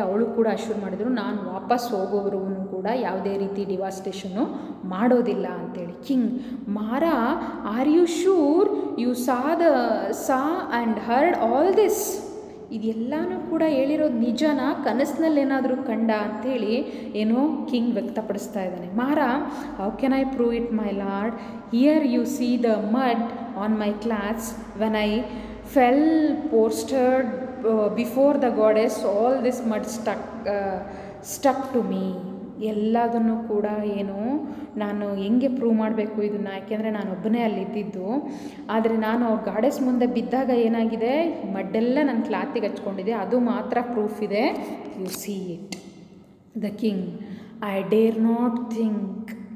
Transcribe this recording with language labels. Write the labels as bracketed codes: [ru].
[kn] ಅವಳು ಕೂಡ ಅಶ್ಯೂರ್ ಮಾಡಿದ್ರು, ನಾನು ವಾಪಸ್ ಹೋಗೋವರೆಗೂ ಕೂಡ ಯಾವುದೇ ರೀತಿ ಡಿವಾಸ್ಟೇಷನ್ನು ಮಾಡೋದಿಲ್ಲ ಅಂತೇಳಿ. [en] King, Mara, are you sure you saw and heard all this? [kn] ಇದೆಲ್ಲನೂ ಕೂಡ ಹೇಳಿರೋದು ನಿಜನಾ, ಕನಸಿನಲ್ಲೇನಾದರೂ ಕಂಡ ಅಂಥೇಳಿ ಏನೋ ಕಿಂಗ್ ವ್ಯಕ್ತಪಡಿಸ್ತಾ ಇದ್ದಾನೆ. [en] Mara, how can I prove it my lord? Here you see the mud on my clothes when I fell posted before the goddess, all this mud stuck to me. [kn] ಎಲ್ಲದನ್ನು ಕೂಡ ಏನು ನಾನು ಹೆಂಗೆ ಪ್ರೂವ್ ಮಾಡಬೇಕು ಇದನ್ನು, ಯಾಕೆಂದರೆ ನಾನು ಒಬ್ಬನೇ ಅಲ್ಲಿದ್ದಿದ್ದು. ಆದರೆ ನಾನು ಗಾಡೆಸ್ ಮುಂದೆ ಬಿದ್ದಾಗ ಏನಾಗಿದೆ, ಮಡ್ಡೆಲ್ಲ ನನ್ನ ಕ್ಲಾತಿಗೆ ಹಚ್ಕೊಂಡಿದೆ, ಅದು ಮಾತ್ರ ಪ್ರೂಫ್ ಇದೆ. [en] You see it. The king, I dare not think